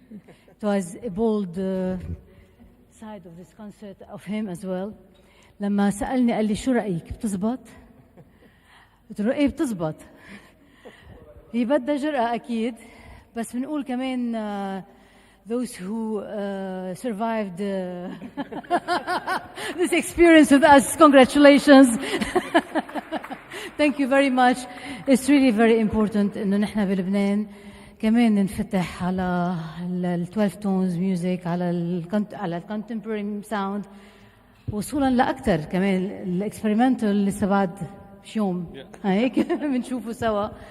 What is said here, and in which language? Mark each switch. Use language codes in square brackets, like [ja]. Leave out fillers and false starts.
[en] It was a bold side of this concert of him as well. [ar] لما سألني قال لي شو رأيك بتزبط؟ قلت له إيه بتزبط. هي بدها جرأة أكيد، بس بنقول كمان [en] those who survived this experience with us, congratulations. Thank you very much. It's really very important [ar] إنه نحن بلبنان كمان ننفتح على ال 12 tones music، على ال contemporary sound، وصولا لأكثر كمان الاكسبيرمنتال لسه بعد مش يوم هيك بنشوفه سوا.